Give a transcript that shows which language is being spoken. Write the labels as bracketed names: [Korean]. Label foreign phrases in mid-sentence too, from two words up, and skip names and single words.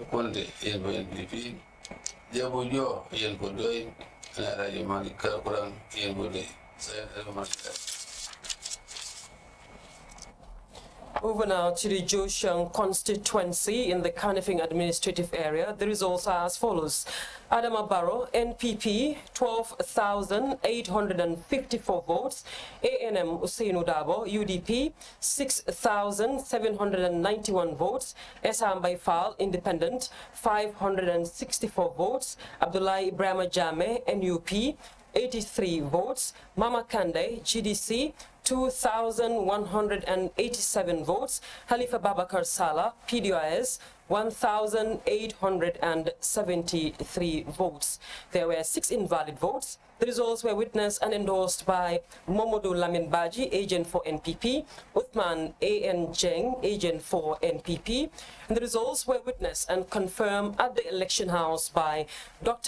[English] Conte, agent for NPP, Jabu Jo, agent for Doi, and Alaji Malik Karakurang, agent for Doi. Over now to the Joshang constituency in the Kanifing administrative area. The results are as follows. Adama Barrow, NPP, 12,854 votes. ANM Usainu Dabo, UDP, 6,791 votes. Esam Baifal, Independent, 564 votes. Abdullah Ibrahim Jame, NUP, 83 votes. Mama Kande, GDC, 2,187 votes. Halifa Babakar Salah, PDIS, 1,873 votes. There were 6 invalid votes. The results were witnessed and endorsed by Momodu Lamin Baji, agent for NPP, Uthman A.N. Jeng, agent for NPP. And the results were witnessed and confirmed at the election house by Dr.